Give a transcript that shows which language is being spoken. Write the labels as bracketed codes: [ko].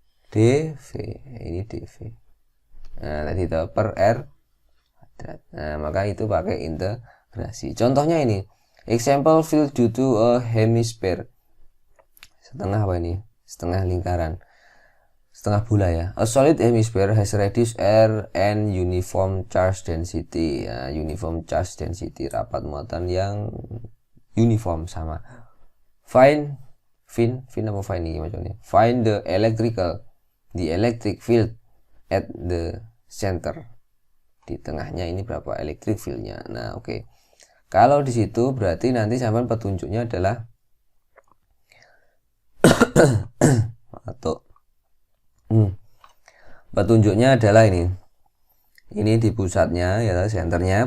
[id] dV. Ini dV. Nah, tadi itu per R. Nah, maka itu pakai integrasi. Contohnya ini, [en] example field due to a hemisphere. [id] Setengah apa ini? Setengah lingkaran, setengah bola ya. [en] A solid hemisphere has radius R and uniform charge density. [id] Ya, [en] uniform charge density, [id] rapat muatan yang uniform sama. [en] Find [id] ini macamnya. [en] Find the electric field at the center. [id] Di tengahnya ini berapa electric fieldnya. Nah, oke. Kalau di situ berarti nanti sampai petunjuknya adalah atau petunjuknya adalah ini di pusatnya ya, senternya.